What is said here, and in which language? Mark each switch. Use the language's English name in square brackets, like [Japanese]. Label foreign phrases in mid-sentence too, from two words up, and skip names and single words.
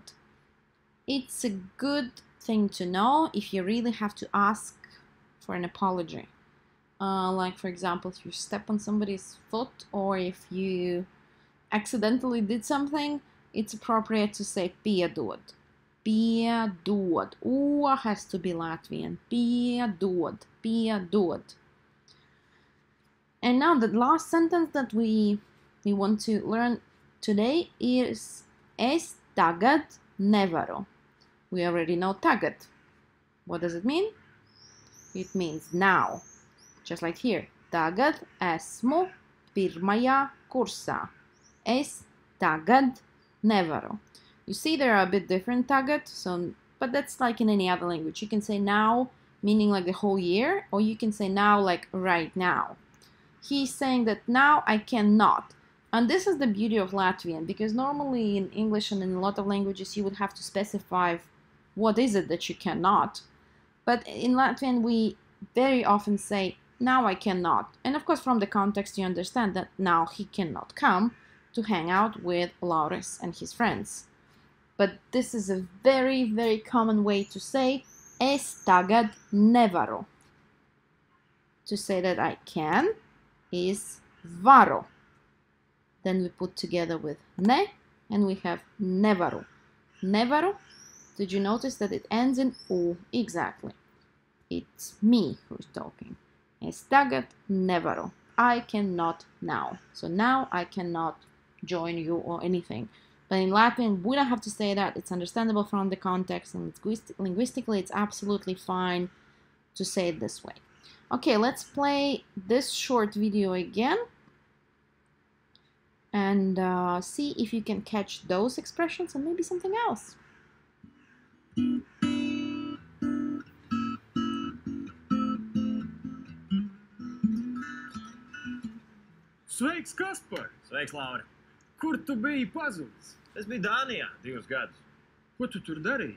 [English] It's a good thing to know if you really have to ask for an apology. Like, for example, if you step on somebody's foot or if you accidentally did something, it's appropriate to say piedod. [Latvian] Piedod. [English] Has to be Latvian. [Latvian] Piedod. Piedod. [English] And now the last sentence that we want to learn today is [Latvian] es tagad nevaru. [English] We already know tagad. What does it mean? It means now. Just like here. [Latvian] Tagad esmu pirmajā kursā. Es tagad nevaru. [English] You see they are a bit different tagad, but that's like in any other language. You can say now, meaning like the whole year, or you can say now like right now. He's saying that now I cannot. And this is the beauty of Latvian, because normally in English and in a lot of languages you would have to specify what is it that you cannot. But in Latvian we very often say, now I cannot. And of course from the context you understand that now he cannot come to hang out with Lauris and his friends. But this is a very, very common way to say [Latvian] es tagad nevaru. [English] To say that I can is varu. Then we put together with ne, and we have nevaru. [Latvian] Nevaru, [English] did you notice that it ends in u? Exactly. It's me who's talking. [Latvian] Es tagad nevaru. [English] I cannot now. So now I cannot join you or anything. But in Latvian, we don't have to say that. It's understandable from the context, and linguistically, it's absolutely fine to say it this way. Okay, let's play this short video again and see if you can catch those expressions and maybe something else. [Latvian] Sveiks, Kaspar! Sveiks, Laura! Kur tu biji pazudis? Es biju Dānijā 2 gadus. Ko tu tur darīji?